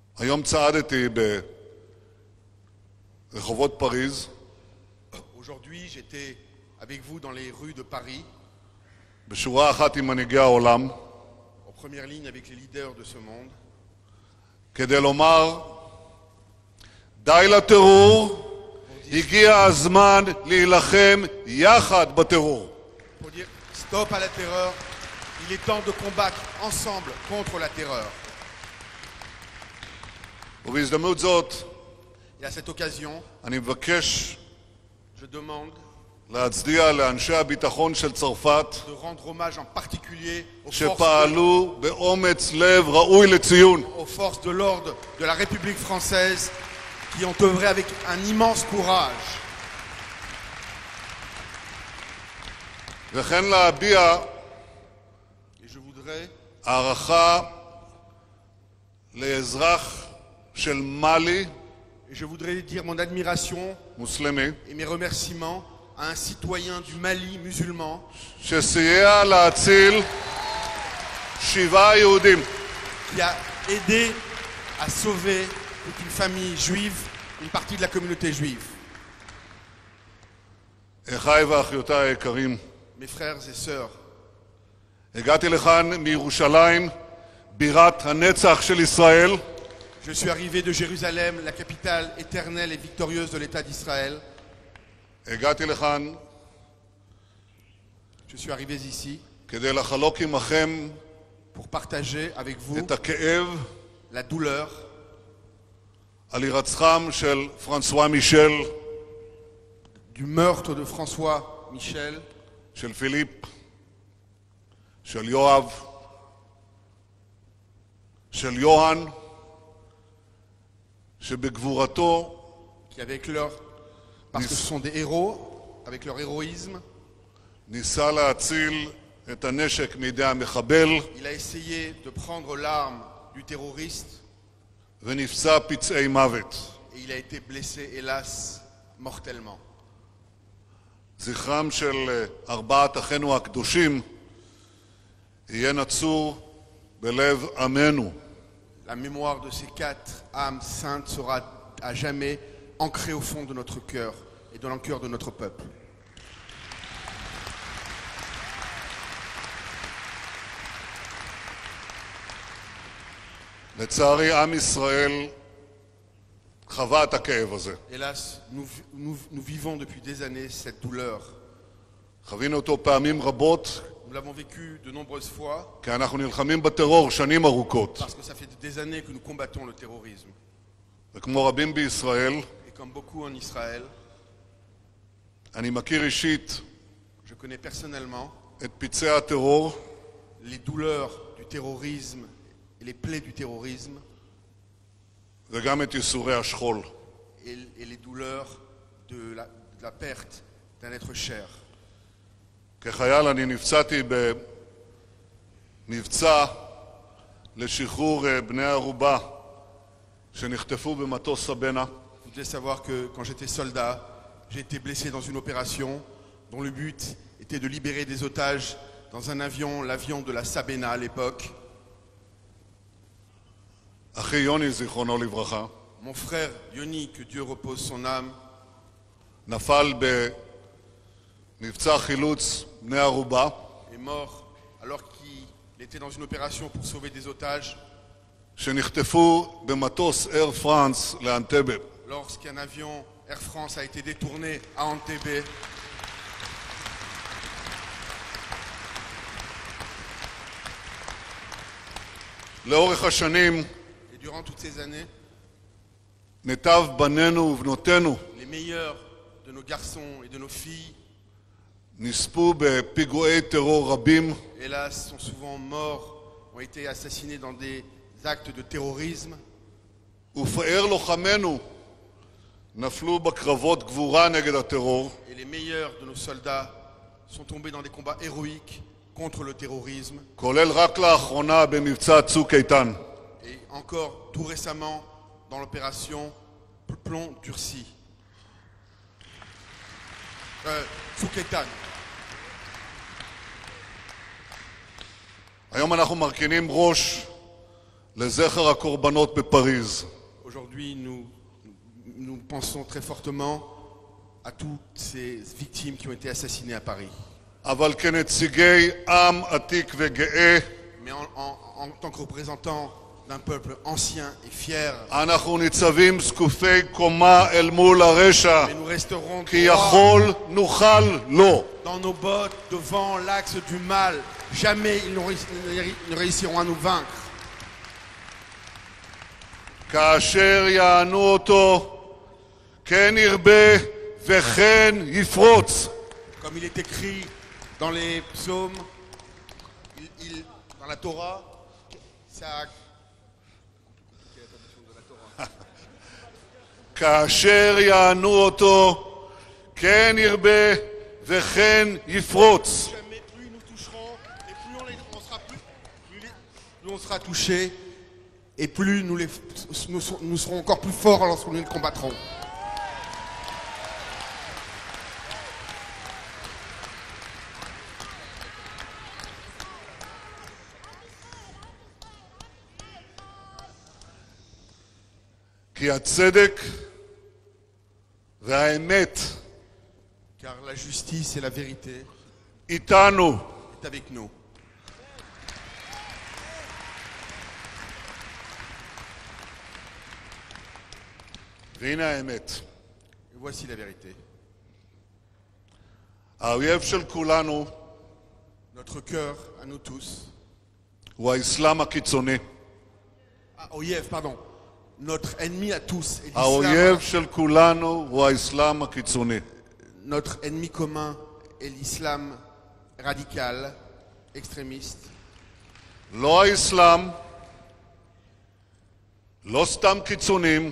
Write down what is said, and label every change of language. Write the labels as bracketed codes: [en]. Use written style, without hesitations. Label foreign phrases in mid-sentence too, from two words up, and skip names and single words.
[he] היום צעדתי ברחובות פריז. [fr] Aujourd'hui, j'étais avec vous dans les rues de Paris, [he] בשורה אחת עם מנהיגי העולם, [fr] en première ligne avec les leaders de ce monde, [he] כדי לומר, די לטרור, הגיע הזמן להילחם יחד בטרור. [fr] pour dire stop à la terreur, il est temps de combattre ensemble contre la terreur. [he] ובהזדמנות זאת, [fr] Et à cette occasion, [he] אני מבקש [fr] je demande [he] להצדיע לאנשי הביטחון של צרפת, [fr] de rendre hommage en particulier [he] שפעלו באומץ לב ראוי לציון. [fr] aux forces de l'ordre de la République française qui ont œuvré avec un immense courage. [he] וכן להביע [fr] Et je voudrais [he] הערכה לאזרח של מאלי, [fr] dire mon admiration [he] מוסלמי, [fr] et mes remerciements à un citoyen du Mali musulman [he] שסייע להציל 7 יהודים. [fr] qui a aidé à sauver toute une famille juive, une partie de la communauté juive. [he] אחיי ואחיותיי היקרים, [fr] Mes frères et sœurs, [he] הגעתי לכאן מירושלים, בירת הנצח של ישראל, [fr] je suis arrivé de Jérusalem, la capitale éternelle et victorieuse de l'État d'Israël. [he] הגעתי לכאן [fr] Je suis arrivé ici [he] כדי לחלוק עמכם [fr] pour partager avec vous [he] את הכאב [fr] la douleur [he] על הירצחם של פרנסואה מישל, [fr] du meurtre de François Michel, [he] של פיליפ, של יואב, של יוהן, שבגבורתו [fr] qui avec leur, parce que ce sont des héros, avec leur héroïsme, [he] ניסה להציל את הנשק מידי המחבל [fr] il a essayé de prendre l'arme du terroriste [he] ונפצע פצעי מוות. [fr] et il a été blessé, hélas, mortellement. [he] זכרם של 4 אחינו הקדושים יהיה נצור בלב עמנו. [fr] La mémoire de ces 4 âmes saintes sera à jamais ancrée au fond de notre cœur et dans le cœur de notre peuple. [he] לצערי, עם ישראל חווה את הכאב הזה. [fr] Hélas, nous vivons depuis des années cette douleur. [he] חווינו אותו פעמים רבות, [fr] Nous l'avons vécu de nombreuses fois [he] כי אנחנו נלחמים בטרור שנים ארוכות. [fr] parce que ça fait des années que nous combattons le terrorisme. [he] וכמו רבים בישראל, [fr] Et comme beaucoup en Israël, [he] אני מכיר אישית [fr] je connais personnellement [he] את פצעי הטרור [fr] les douleurs du terrorisme et les plaies du terrorisme [he] וגם את ייסורי השכול. [fr] et les douleurs de la perte d'un être cher. [he] כחייל אני נפצעתי במבצע לשחרור בני ערובה שנחטפו במטוס סבנה. [fr] Vous devez savoir que quand j'étais soldat, j'ai été blessé dans une opération dont le but était de libérer des otages dans un avion, l'avion de la Sabena à l'époque. [he] אחי יוני זיכרונו לברכה [fr] Mon frère Yoni, que Dieu repose son âme, [he] נפל במבצע חילוץ בני ערובה [fr] est mort alors qu'il était dans une opération pour sauver des otages [he] שנחטפו במטוס אייר פרנס לאנטבה. [fr] lorsqu'un avion Air France a été détourné à Entebbe. [he] לאורך השנים [fr] Et durant toutes ces années, [he] מיטב בנינו ובנותינו [fr] les meilleurs de nos garçons et de nos filles, [he] נספו בפיגועי טרור רבים, [fr] hélas, sont souvent morts, ont été assassinés dans des actes de terrorisme. [he] ופאר לוחמינו נפלו בקרבות גבורה נגד הטרור, [fr] Et les meilleurs de nos soldats sont tombés dans des combats héroïques contre le terrorisme. [he] כולל רק לאחרונה במבצע צוק איתן. [fr] Et encore tout récemment dans l'opération Plomb Turci. Tsouketan. [he] היום אנחנו מרכינים ראש לזכר הקורבנות בפריז. [fr] Aujourd'hui, nous pensons très fortement à toutes ces victimes qui ont été assassinées à Paris. [he] אבל כנציגי עם עתיק וגאה, [fr] Mais en tant que représentants d'un peuple ancien et fier, [he] אנחנו ניצבים זקופי קומה אל מול הרשע, [fr] mais nous resterons [he] כי [fr] droits [he] יכול נוכל לו. [fr] dans nos bottes devant l'axe du mal. Jamais ils ne réussiront à nous vaincre. [he] כאשר יענו אותו, כן ירבה וכן יפרוץ. [fr] Comme il est écrit dans les psaumes, dans la Torah, ça... [he] כאשר יענו אותו, כן ירבה וכן יפרוץ. [fr] Jamais plus nous toucherons, et plus on sera touchés, et plus nous serons encore plus forts lorsque nous les combattrons. [he] כי הצדק והאמת [fr] Car la justice et la vérité [he] איתנו. [fr] est avec nous. [he] והנה האמת. [fr] Et voici la vérité. [he] האויב של כולנו [fr] Notre cœur, à nous tous, [he] הוא האסלאם הקיצוני. Oyev, [fr] pardon. Notre ennemi à tous est [he] האויב [fr] l'islam. [he] של כולנו הוא האסלאם הקיצוני. [fr] Notre ennemi commun est l'islam radical, extrémiste. [he] לא האסלאם, לא סתם קיצונים,